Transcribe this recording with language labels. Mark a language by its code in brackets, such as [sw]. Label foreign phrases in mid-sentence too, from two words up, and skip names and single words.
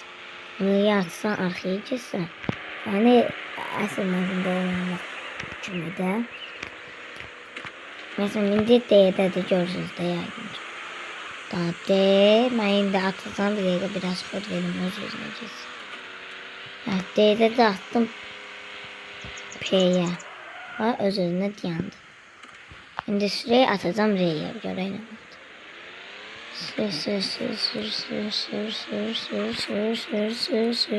[az] R-yə atsan arxaya keçsən. Yəni, əsl məzində olmaq kimi də. Məsələn, indi D-dədir, görürsünüz də yəqin ki. Daha D, mən indi atacam, bir dəqiqə biraz kod verim, öz-özünə keçsin. [tr] D'de de attım P'ye. [az] Öz-özünə dayandı. [tr] Şimdi süreyi atacağım R'ye. Görelim. Sür.